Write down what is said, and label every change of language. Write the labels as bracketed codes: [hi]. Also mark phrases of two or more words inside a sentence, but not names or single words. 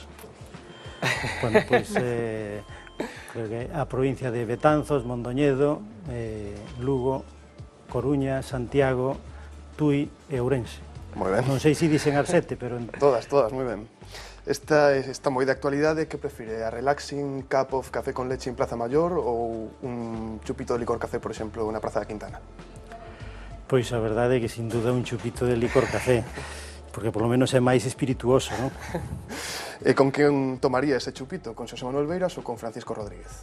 [gl] Bueno, pois creo que a provincia de Betanzos, Mondoñedo, Lugo, Coruña, Santiago, Tui e Ourense. Moi ben. Non sei se dicen as 7, pero... Todas, moi ben. Esta moi de actualidade. Que prefire? [en] A relaxing cup of [es] café con leche en [gl] Plaza Mayor ou un chupito de licor café, por exemplo, na Praza da Quintana? Pois a verdade é que sin duda un chupito de licor café, porque polo menos é máis espirituoso, non? E con quen tomaría ese chupito? Con Xosé Manuel Beiras ou con Francisco Rodríguez?